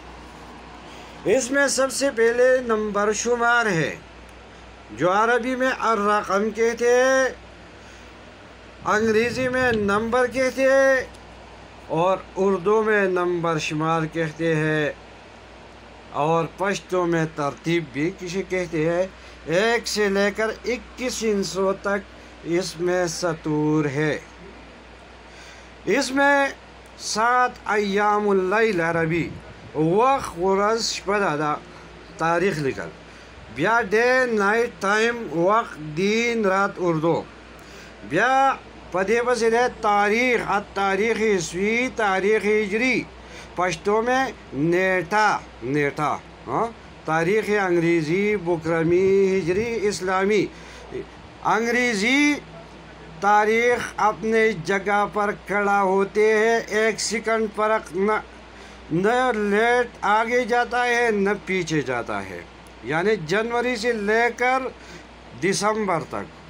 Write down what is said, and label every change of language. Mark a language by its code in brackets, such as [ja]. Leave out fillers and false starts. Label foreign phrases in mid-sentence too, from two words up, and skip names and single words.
[ur] اس میں سب سے پہلے نمبر شمار ہے، جو عربی میں الرقم کہتے ہیں، انگریزی میں نمبر کہتے ہیں، اور اردو میں نمبر شمار کہتے ہیں، اور پشتو میں ترتیب بھی کسی کہتے ہیں۔ 1 سے لے کر 21 ہندسوں تک اس میں سطور ہے۔ اس میں [ps] 7 [ar] ایام اللیل [ps] عربی، وقت ورځ شپه ده تاریخ لیکل، بیا [en] day night time [ur] وقت دن رات اردو، [ps] بیا پدے پسې ده تاریخ، [ur] التاریخ عیسوی، تاریخ ہجری، پشتو میں نیٹا، تاریخ انگریزی، بکرمی، ہجری، اسلامی۔ انگریزی تاریخ اپنے جگہ پر کھڑا ہوتے ہیں، 1 سیکنڈ فرق نہ لیٹ آگے جاتا ہے نہ پیچھے جاتا ہے، یعنی جنوری سے لے کر دسمبر تک۔